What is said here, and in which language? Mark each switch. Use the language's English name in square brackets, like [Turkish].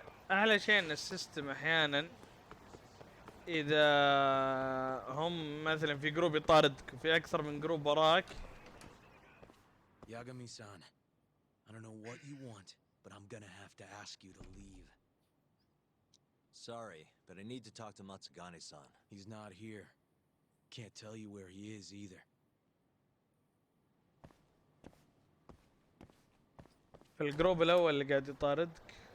[Arabic] احلى شيء ان السيستم احيانا اذا هم مثلا في جروب يطاردك وفي اكثر من جروب وراك. [English] Yagami-san, I don't know what you want, but I'm gonna have to ask you to leave. Sorry, but I need to talk to Matsugane-san. He's not here. Can't tell you where he is either. [Arabic] في الجروب الاول اللي قاعد يطاردك